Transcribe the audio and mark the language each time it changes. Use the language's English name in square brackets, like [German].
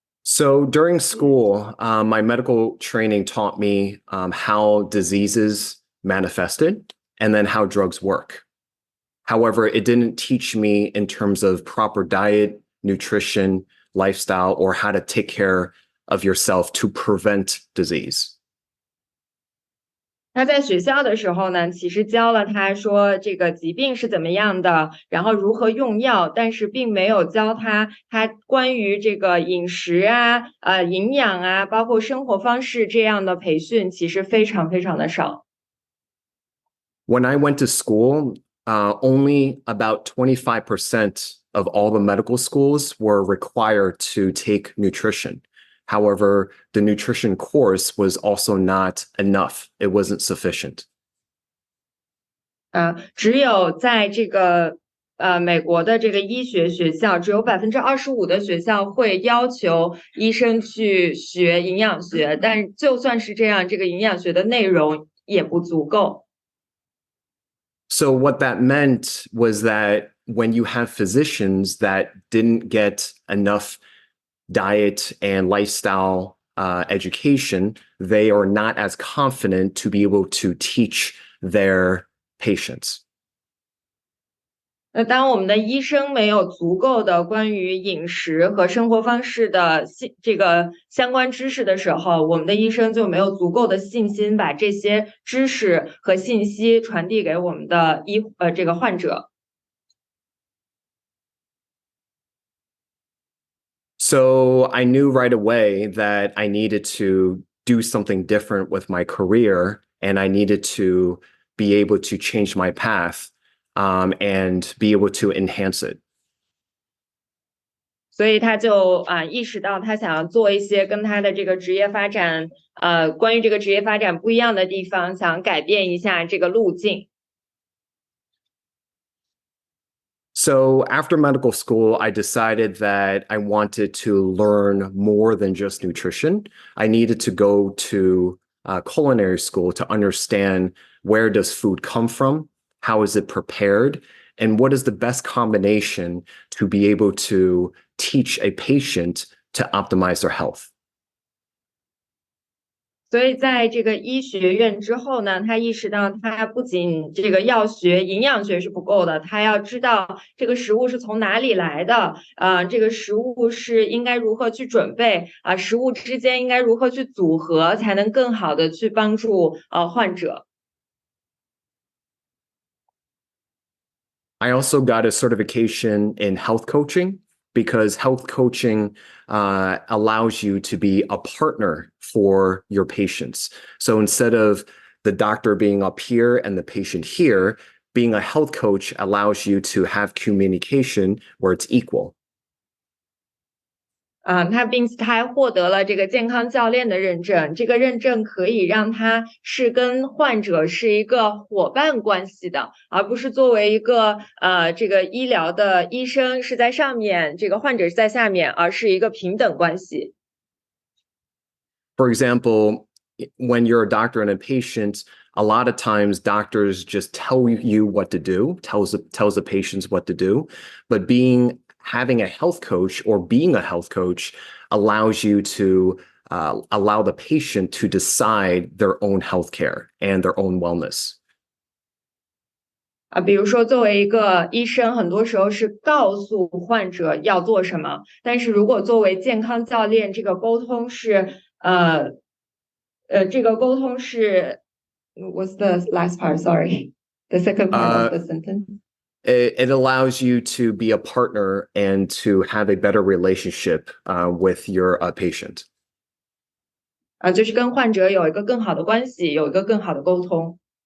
[English] So during school, my medical training taught me how diseases manifested and then how drugs work. However, it didn't teach me in terms of proper diet, nutrition, lifestyle, or how to take care of yourself to prevent disease. [Chinese] 他在学校的时候呢，其实教了他说这个疾病是怎么样的，然后如何用药，但是并没有教他关于这个饮食营养包括生活方式这样的培训，其实非常非常的少。 [English] When I went to school, only about 25% of all the medical schools were required to take nutrition. However, the nutrition course was also not enough. It wasn't sufficient. [Chinese] 只有在这个美国的这个医学学校，只有25%的学校会要求医生去学营养学，但就算是这样，这个营养学的内容也不足够。 [English] So what that meant was that when you have physicians that didn't get enough diet and lifestyle education, they are not as confident to be able to teach their patients. [Chinese] 那当我们的医生没有足够的关于饮食和生活方式的这个相关知识的时候，我们的医生就没有足够的信心把这些知识和信息传递给我们的这个患者。 [English] So I knew right away that I needed to do something different with my career, and I needed to be able to change my path and be able to enhance it. [Chinese] 所以他就意识到他想要做一些跟他的这个职业发展关于这个职业发展不一样的地方，想改变一下这个路径。 [English] So after medical school, I decided that I wanted to learn more than just nutrition. I needed to go to culinary school to understand where does food come from, how is it prepared, and what is the best combination to be able to teach a patient to optimize their health. [Chinese] 所以在这个医学院之后呢，他意识到他不仅这个要学营养学是不够的，他要知道这个食物是从哪里来的，这个食物是应该如何去准备食物之间应该如何去组合，才能更好的去帮助患者。 [English] I also got a certification in health coaching because health coaching allows you to be a partner for your patients. So instead of the doctor being up here and the patient here, being a health coach allows you to have communication where it's equal. [Chinese] 并且他还获得了这个健康教练的认证，这个认证可以让他是跟患者是一个伙伴关系的，而不是作为一个这个医疗的医生是在上面，这个患者是在下面，而是一个平等关系。 [English] For example, when you're a doctor and a patient, a lot of times doctors just tell you what to do, tells the patients what to do, but having a health coach or being a health coach allows you to allow the patient to decide their own health care and their own wellness. [Chinese] 比如说作为一个医生，很多时候是告诉患者要做什么，但是如果作为健康教练，这个沟通是这个沟通是 [English] What's the last part? Sorry, the second part of the sentence. It allows you to be a partner and to have a better relationship with your patient. [Chinese] 就是跟患者有一个更好的关系，有一个更好的沟通。